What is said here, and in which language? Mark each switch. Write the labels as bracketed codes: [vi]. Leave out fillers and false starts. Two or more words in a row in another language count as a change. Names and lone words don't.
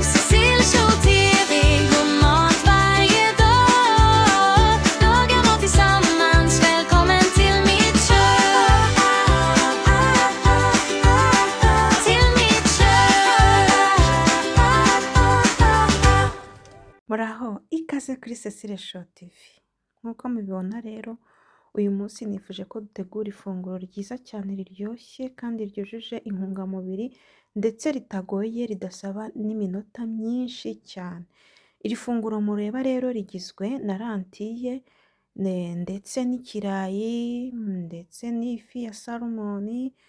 [sv] Cecil Show TV. God mat varje dag. Laga mat tillsammans. Välkommen till mitt kök. Till mitt kök. [rw] Muraho ikaze kuri Cecile Show TV. Nk'uko mubibona rero uyu munsi nifuje ko dutegura ifunguro ryiza cyane riryoshye kandi ryujuje intungamubiri ndetse ritagoye ridasaba n'iminota myinshi cyane. Iri funguro mureba rero rigizwe na lentille ndetse n'ikirayi ndetse n'ifi ya salmoni.